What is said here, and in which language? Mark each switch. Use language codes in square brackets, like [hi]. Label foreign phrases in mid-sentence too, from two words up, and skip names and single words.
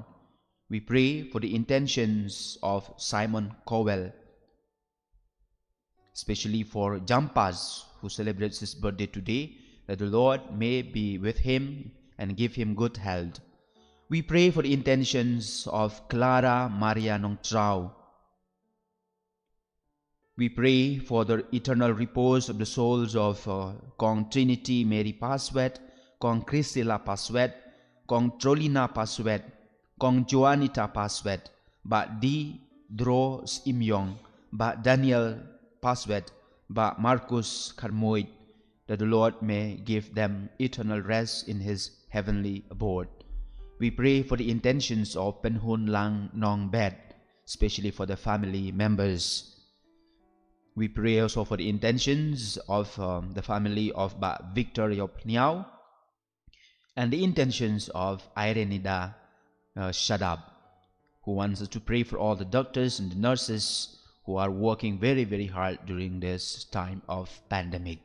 [en] We pray for the intentions of Simon Cowell, especially for Jampas, who celebrates his birthday today, that the Lord may be with him and give him good health. We pray for the intentions of Clara Maria Nongtrao. We pray for the eternal repose of the souls of Kong Trinity Mary Paswet, Kong Christila Paswet, kong Trolina Paswet, kong Joanita Paswet, ba Di Dros Imyong, ba Daniel Paswet, ba Marcus Karmoit, that the Lord may give them eternal rest in His heavenly abode. We pray for the intentions of Penhun Lang Nong Bet, especially for the family members. We pray also for the intentions of the family of Ba Victor Yop Niao and the intentions of Irenida Shadab, who wants us to pray for all the doctors and the nurses who are working very, very hard during this time of pandemic.